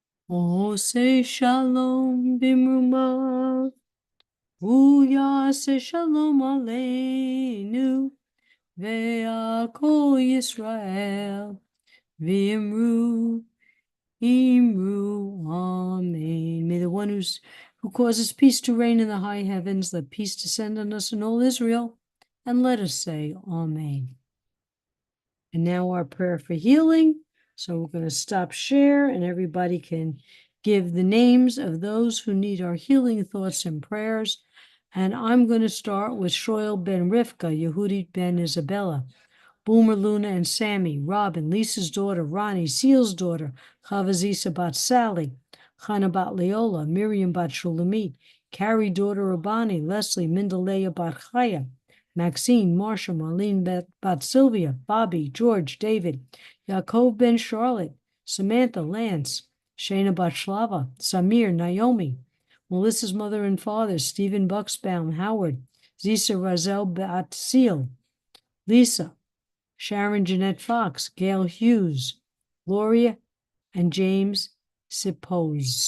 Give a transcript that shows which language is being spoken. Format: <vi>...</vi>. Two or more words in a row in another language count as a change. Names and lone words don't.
<he>עושה שלום במרומיו, יעשה שלום עלינו, ועל כל ישראל, ואמרו, ואמרו, amen.</he> <en>May the one who causes peace to reign in the high heavens, let peace descend on us in all Israel, and let us say amen. And now our prayer for healing. So we're going to stop share and everybody can give the names of those who need our healing thoughts and prayers. And I'm going to start with Shoel ben Rivka, Yehudit ben Isabella, Boomer, Luna, and Sammy, Robin, Lisa's daughter, Ronnie, Seal's daughter, Chavazisa bat Sally, Chana bat Leola, Miriam bat Shulamit, Carrie, daughter Rabani, Leslie, Mindaleya bat Chaya, Maxine, Marsha, Marlene bat Sylvia, Bobby, George, David, Yaakov ben Charlotte, Samantha, Lance, Shana bat Shlava, Samir, Naomi, Melissa's mother and father, Stephen Bucksbaum, Howard, Zisa Razel bat Seal, Lisa, Sharon Jeanette Fox, Gail Hughes, Gloria, and James Sipose.</en>